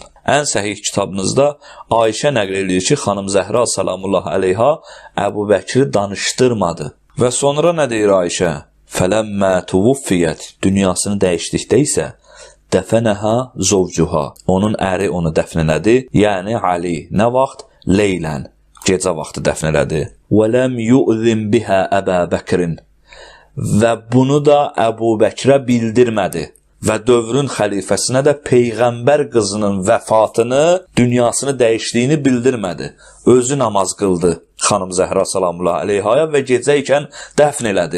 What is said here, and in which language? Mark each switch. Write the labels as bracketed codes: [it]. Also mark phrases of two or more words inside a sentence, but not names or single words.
[az] Ən səhih kitabınızda Ayşə nəql edir ki, xanım Zəhra salamullahi aleyha Əbu Bəkiri danışdırmadı. Və sonra nə deyir Ayşə? [ar] فلما توفيت, [az] dünyasını dəyişdikdə isə [ar] دفنها زوجها, [az] onun əri onu dəfn elədi, yəni Ali. Nə vaxt? Leylən, gecə vaxtı dəfn elədi. [ar] وَلَمْ يُؤْذِمْ بِهَا أَبَا بَكْرٍ [az] və bunu da Əbu Bəkirə bildirmədi. Və dövrün xəlifəsinə də Peyğəmbər qızının vəfatını, dünyasını dəyişdiyini bildirmədi. Özü namaz qıldı xanım Zəhra salamullahi aleyhaya və gecə ikən dəfn elədi.